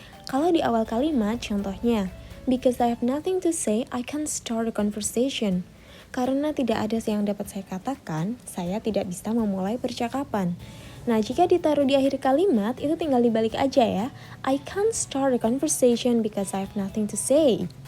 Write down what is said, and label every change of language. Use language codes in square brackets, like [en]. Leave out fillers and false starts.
[id] Kalau di awal kalimat, contohnya, [en] because I have nothing to say, I can't start a conversation. [id] Karena tidak ada yang dapat saya katakan, saya tidak bisa memulai percakapan. Nah, jika ditaruh di akhir kalimat, itu tinggal dibalik aja ya. [en] I can't start a conversation because I have nothing to say.